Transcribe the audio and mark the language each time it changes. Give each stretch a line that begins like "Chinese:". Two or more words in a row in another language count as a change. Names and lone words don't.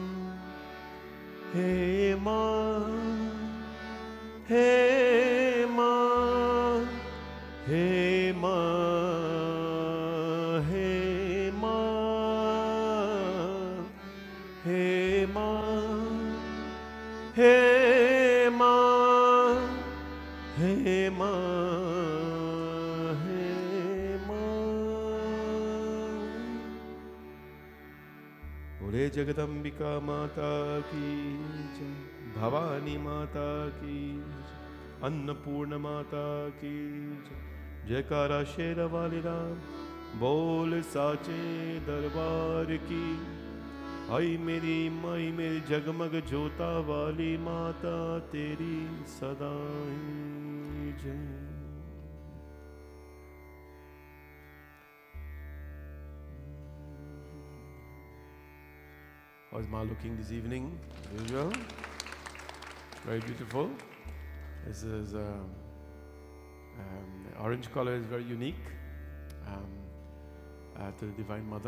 Hindi: हे मां हे मां हे मां हे मां हे मां हे मां हे मां हे मां। बोले जगदम्बिका माता की जय भवानी माता की जय अन्नपूर्ण माता की जय जयकारा शेर वाली राम बोल साचे दरबार की। आई मेरी माई मेरी जगमग जोता वाली माता तेरी सदाई जय।
English: How's Ma looking this evening? Usual? Very beautiful. This is the orange color is very unique to the Divine Mother.